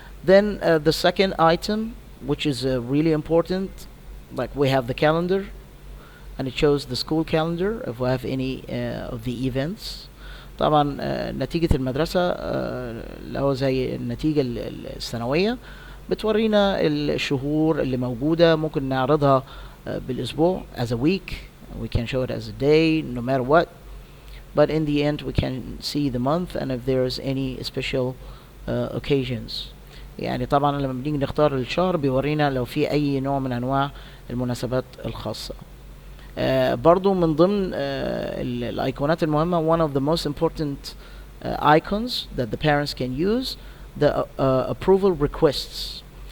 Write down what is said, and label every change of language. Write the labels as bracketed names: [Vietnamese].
[English] Then the second item, which is really important, like we have the calendar, and it shows the school calendar if we have any of the events. [Arabic] طبعا نتيجة المدرسة اللي هو زي النتيجة السنوية بتورينا الشهور اللي موجودة، ممكن نعرضها بالأسبوع [English] as a week. We can show it as a day, no matter what. But in the end we can see the month and if there's any special occasions. [Arabic] يعني طبعا لما بنيجي نختار الشهر بيورينا لو في أي نوع من أنواع المناسبات الخاصة. برضو من ضمن الايقونات المهمة, [English] one of the most important icons that the parents can use, the approval requests.